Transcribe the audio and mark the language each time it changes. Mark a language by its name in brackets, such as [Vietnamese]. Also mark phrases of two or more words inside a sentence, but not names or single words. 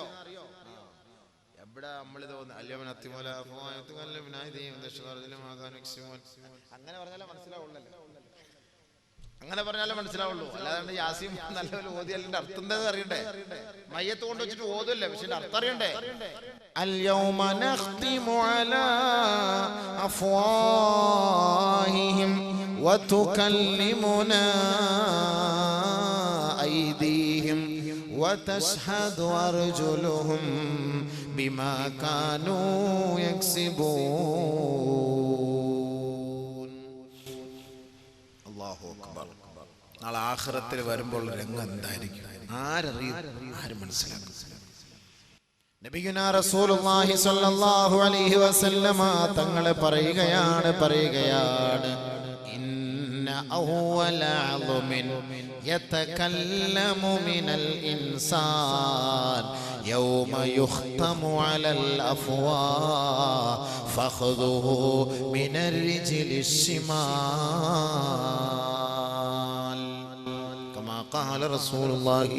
[Malayalam] എവിടെ നമ്മളിത് അങ്ങനെ പറഞ്ഞാലേ മനസ്സിലാവുള്ളൂ. അല്ലാതെ യാസീൻ നല്ലപോലെ ഓതി അതിന്റെ അർത്ഥം എന്താ അറിയണ്ടേ? മയ്യത്ത് കൊണ്ട് വെച്ചിട്ട് ഓതല്ലേ, പക്ഷെ അർത്ഥം അറിയണ്ടേ? [Arabic] اليوم نختم على أفواههم وتكلمنا أيديهم وتشهد أرجلهم بما كانوا يكسبون. الله أكبر. [Malayalam] നാളെ ആഖിറത്തിൽ വരുമ്പോൾ രംഗം എന്തായിരിക്കും ആരറിയും? ആരും മനസ്സിലാക്കും. [Arabic] نبينا رسول الله صلى الله عليه وسلم [Malayalam] തങ്ങൾ പറയുകയാണ് [Arabic] إن أول عظم يتكلم من الإنسان يوم يختم على الأفواه فخذه من الرجل الشمال كما قال رسول الله.